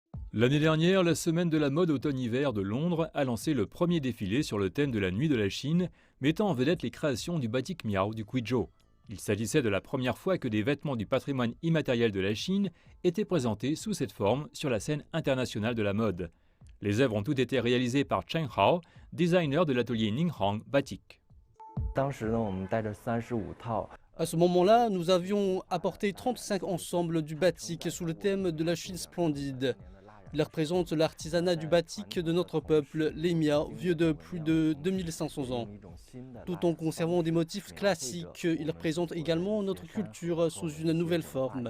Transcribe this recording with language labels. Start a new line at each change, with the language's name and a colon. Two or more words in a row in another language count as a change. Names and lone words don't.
French: L'année dernière, la semaine de la mode automne-hiver de Londres a lancé le premier défilé sur le thème de la nuit de la Chine, mettant en vedette les créations du batik Miao du Guizhou. Il s'agissait de la première fois que des vêtements du patrimoine immatériel de la Chine étaient présentés sous cette forme sur la scène internationale de la mode. Les œuvres ont toutes été réalisées par Cheng Hao, designer de l'atelier Ninghang Batik.
Chinese: 当时呢，我们带着35套
French: À ce moment-là, nous avions apporté 35 ensembles du batik sous le thème de la Chine splendide. Il représente l'artisanat du batik de notre peuple, les Miao, vieux de plus de 2500 ans. Tout en conservant des motifs classiques, il représente également notre culture sous une nouvelle forme.